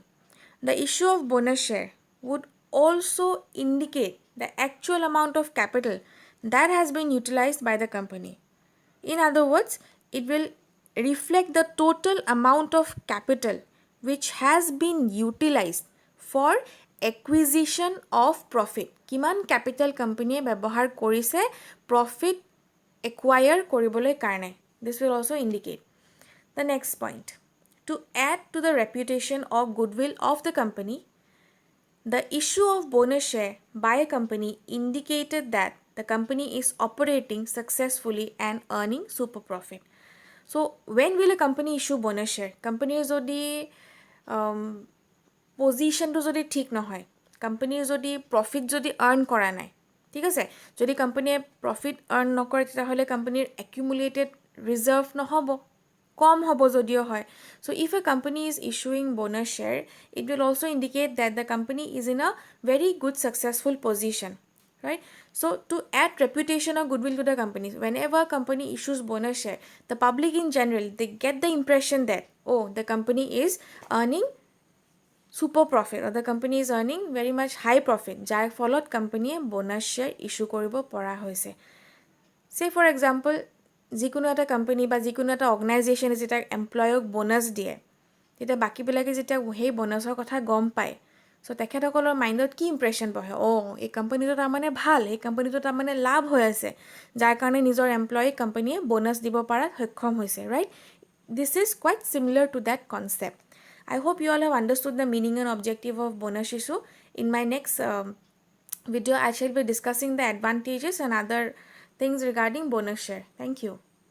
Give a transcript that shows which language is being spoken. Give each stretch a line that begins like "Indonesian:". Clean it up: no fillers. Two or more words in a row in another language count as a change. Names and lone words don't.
English: The issue of bonus share would also indicate the actual amount of capital that has been utilized by the company. In other words, it will reflect the total amount of capital which has been utilized for acquisition of profit.
Assamese: Kiman
English: capital company
Assamese: ব্যবহাৰ কৰিছে
English: profit acquire
Assamese: কৰিবলৈ কাৰণে.
English: This will also indicate. The next point, to add to the reputation or goodwill of the company, the issue of bonus share by a company indicated that the company is operating successfully and earning super profit. So when will a company issue bonus share?
Assamese: কোম্পানী যদি পজিচন টো যদি ঠিক নহয়, কোম্পানী যদি প্ৰফিট যদি আৰ্ন কৰা নাই, ঠিক আছে, যদি কোম্পানিয়ে
English: profit earn
Assamese: নকৰে তেতিয়াহলে কোম্পানিৰ
English: accumulated reserve
Assamese: নহব, কম হ'ব যদিও হয়.
English: So if a company is issuing bonus share, it will also indicate that the company is in a very good successful position, right? So to add reputation or goodwill to the company, whenever a company issues bonus share, the public in general, they get the impression that, oh, the company is earning super profit, or the company is earning very much high profit,
Assamese: যাৰ ফলত
English: company bonus share issue
Assamese: কৰিব পৰা হৈছে.
English: Say for example,
Assamese: যিকোনো এটা কোম্পানি বা যিকোনো এটা অৰ্গেনাইজেশ্যন যেটা এমপ্লয়ক বোনাছ দিয়ে, তেতিয়া বাকীবিলাকে যেতিয়া সেই বোনাছৰ কথা গম পায়, চ' তেখেতসকলৰ মাইণ্ডত কি ইম্প্ৰেশ্যন পঢ়ে, এই কোম্পানীটো তাৰমানে ভাল, এই কোম্পানীটো তাৰমানে লাভ হৈ আছে, যাৰ কাৰণে নিজৰ এমপ্লয়ীক কোম্পানীয়ে বোনাছ দিব পৰাত সক্ষম হৈছে, ৰাইট?
English: This is quite similar to that concept. I hope you all have understood the meaning and objective of bonus issue. In my next video, I shall be discussing the advantages and other things regarding bonus share. Thank you.